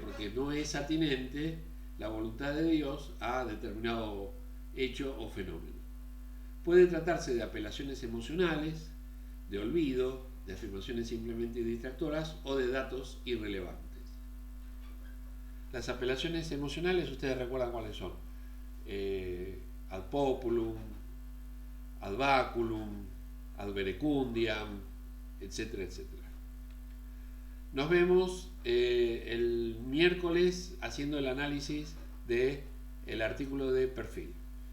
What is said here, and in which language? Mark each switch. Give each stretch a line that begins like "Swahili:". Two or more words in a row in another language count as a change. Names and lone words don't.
Spanish: Porque no es atinente la voluntad de Dios a determinado hecho o fenómeno. Puede tratarse de apelaciones emocionales, de olvido, de afirmaciones simplemente distractoras o de datos irrelevantes. Las apelaciones emocionales, ustedes recuerdan cuáles son:
Latin: ad populum, ad baculum, ad verecundiam,
Spanish: etcétera, etcétera. Nos vemos el miércoles haciendo el análisis del artículo de perfil.